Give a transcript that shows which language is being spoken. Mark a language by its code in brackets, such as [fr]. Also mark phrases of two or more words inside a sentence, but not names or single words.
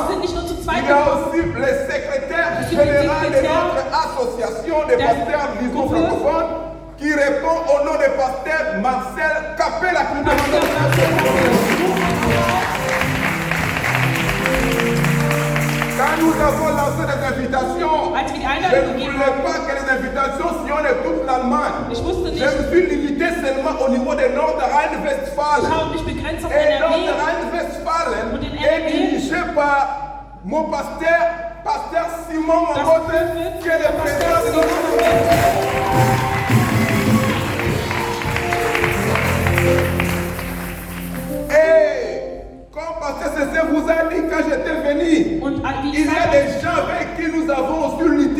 [de] sind nicht nur zu zweit [fr] Il y a [de] gekommen. [fr] aussi le secrétaire Je suis général de secrétaire notre association des [de] der [fr] pasteurs musulmans [de] Gruppe. [fr] francophones qui répond au nom du pasteur Marcel Capella qui nous demande de faire des applaudissements. Quand nous avons lancé des invitations, [de] Als wir die [fr] je [de] Einladung [fr] ne [de] gegeben [fr] voulais [de] haben, [fr] pas que les invitations sillonnent toute l'Allemagne. [de] ich wusste [fr] Je [de] nicht, [fr] me suis limité seulement au niveau de [de] ich [fr] Nord-Rhein-Westfalen. [de] habe mich begrenzt auf [fr] Et [de] NRW. [fr] Nord-Rhein-Westfalen [de] Und in [fr] est [de] NRW, [fr] dirigé par mon pasteur, pasteur Simon [de] Das [fr] Mongote, [de] wird [fr] qui est le président de [de] Pastor [fr] notre [de] Simon [fr] Et comme pasteur Cécile vous a dit quand j'étais venu, [de] Und wie [fr] il [de] ich [fr] y a [de] sagte, [fr] des gens avec qui nous avons su